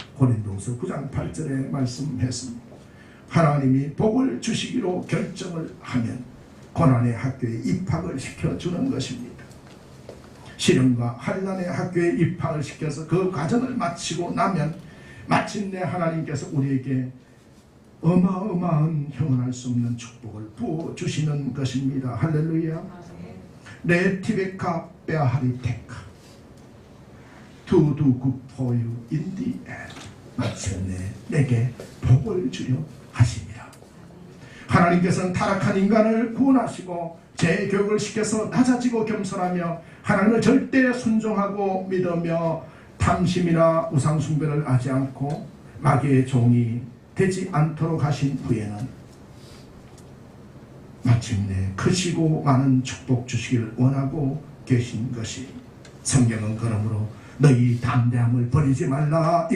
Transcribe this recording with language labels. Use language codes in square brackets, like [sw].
[ko] 고린도후서 9장 8절에 말씀했습니다. 하나님이 복을 주시기로 결정을 하면 고난의 학교에 입학을 시켜주는 것입니다. 시련과 환난의 학교에 입학을 시켜서 그 과정을 마치고 나면 마침내 하나님께서 우리에게 어마어마한 형언할 수 없는 축복을 부어주시는 것입니다. 할렐루야. [he] 레티베카 베아하리테카 [en] To do good for you in the end. [ko] 마침내 내게 복을 주려 하십니다. 하나님께서는 타락한 인간을 구원하시고 재교육을 시켜서 낮아지고 겸손하며 하나님을 절대 순종하고 믿으며 탐심이나 우상숭배를 하지 않고 마귀의 종이 되지 않도록 하신 후에는 마침내 크시고 많은 축복 주시기를 원하고 계신 것이, 성경은 그러므로 너희 담대함을 버리지 말라.